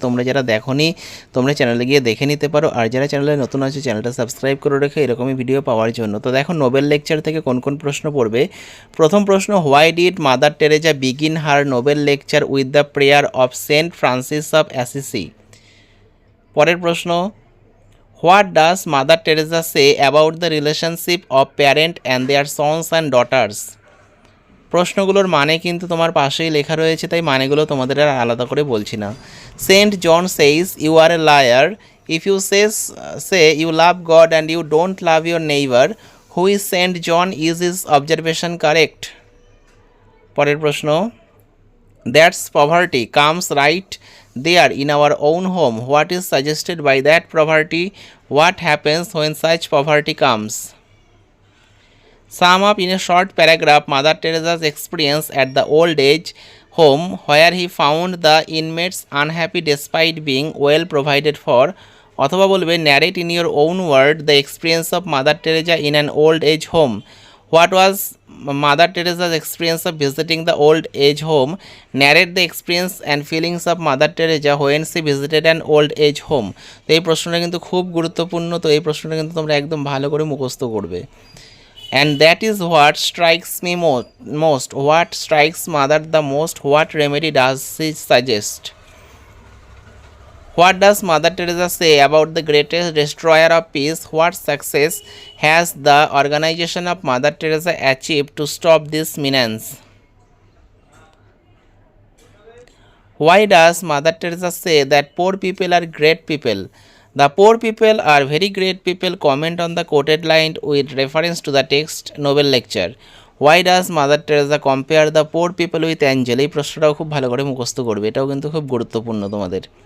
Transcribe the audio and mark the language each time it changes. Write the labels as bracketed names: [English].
[Bangla] তোমরা যারা দেখোনি তোমরা চ্যানেলে গিয়ে দেখে নিতে পারো, আর যারা চ্যানেলে নতুন আছে চ্যানেলটা সাবস্ক্রাইব করে রেখে এরকমই ভিডিও পাওয়ার জন্য। তো দেখো নোবেল লেকচার থেকে কোন কোন প্রশ্ন পড়বে। প্রথম প্রশ্ন, [English] Why did Mother Teresa begin her Nobel lecture with the prayer of Saint Francis of Assisi. পরের প্রশ্ন, What does Mother Teresa say about the relationship of parent and their sons and daughters? [Bangla] প্রশ্নগুলোর মানে কিন্তু তোমার পাশেই লেখা রয়েছে, তাই মানেগুলো তোমাদের আর আলাদা করে বলছি না। [English] Saint John says you are a liar if you say you love God and you don't love your neighbour who is Saint John, is his observation correct? [Bangla] পরের প্রশ্ন, [English] That's poverty comes right there in our own home. What is suggested by that poverty? What happens when such poverty comes? Sum up in a short paragraph Mother Teresa's experience at the old age home where he found the inmates unhappy despite being well provided for. [Bangla] অথবা বলবে [English] narrate in your own word the experience of Mother Teresa in an old age home. What was Mother Teresa's experience of visiting the old age home? Narrate the experience and feelings of Mother Teresa when she visited an old age home. [Bangla] তো এই প্রশ্নটা কিন্তু খুব গুরুত্বপূর্ণ, তো এই প্রশ্নটা কিন্তু তোমরা একদম ভালো করে মুখস্থ করবে। [English] And that is what strikes me most. What strikes mother the most? What remedy does she suggest? What does Mother Teresa say about the greatest destroyer of peace? What success has the organization of Mother Teresa achieved to stop this menace? Why does Mother Teresa say that poor people are great people? The poor people are very great people. Comment on the quoted line with reference to the text Nobel lecture. Why does Mother Teresa compare the poor people with angel? [Bangla] এই প্রশ্নটাও খুব ভালো করে মুখস্থ করবে, এটাও কিন্তু খুব গুরুত্বপূর্ণ তোমাদের।